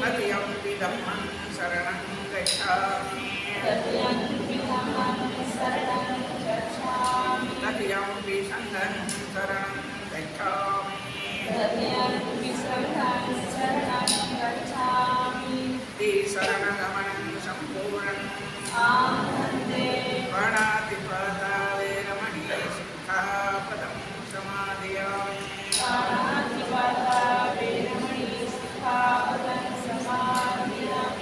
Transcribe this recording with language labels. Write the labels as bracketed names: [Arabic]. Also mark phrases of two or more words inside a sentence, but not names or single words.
[Pali] तृतीयंपि धम्मं शरणं गच्छामि. तृतीयंपि धम्मं शरणं गच्छामि. तृतीयंपि संघं शरणं गच्छामि. तृतीयंपि संघं शरणं गच्छामि. ते शरणगमनं सम्पूर्णम्. आनन्दे प्राणातिपाता वेरमणि सिक्खापदं समादयामि. प्राणातिपाता वेरमणि सिक्खापदं समादयामि.